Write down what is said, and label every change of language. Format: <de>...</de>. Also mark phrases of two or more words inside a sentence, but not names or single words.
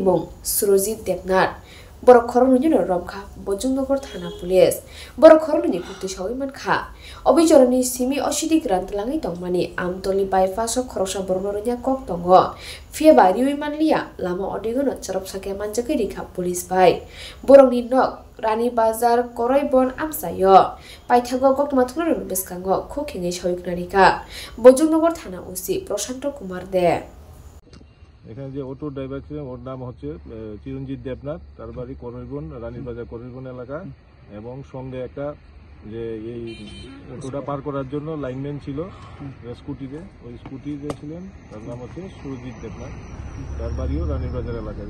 <trp>mung Surojit Debnath borok khoroni no romkha Bojongnogo Thana Police borok khoroni kukti sawi mankha obichoroni simi osidi grant langi tongmani amtoli bypass khoroksa bornornya kok tongo fieba riwi manlia lama odegono charop sake manjakai rikha police bai borokni nok Rani Bazar Koraibon Amsayo Paithago Gokma Thunor Beskango Khokhingi Shoyuknarika Bojongnogo Thana OC Prashanto Kumar De</trp> <bn>এখানে যে অটো ড্রাইভার ছিলেন ওর নাম হচ্ছে চিরঞ্জিত দেবনাথ তার বাড়ি করইবন রানী বাজার করইবন এলাকা এবং সঙ্গে একটা যে এই অটোটা পার করার জন্য লাইনম্যান ছিল স্কুটিতে ওই স্কুটিতে ছিলেন তার নাম হচ্ছে সুরজিৎ দেবনাথ তার বাড়িও রানী বাজার এলাকারই</bn>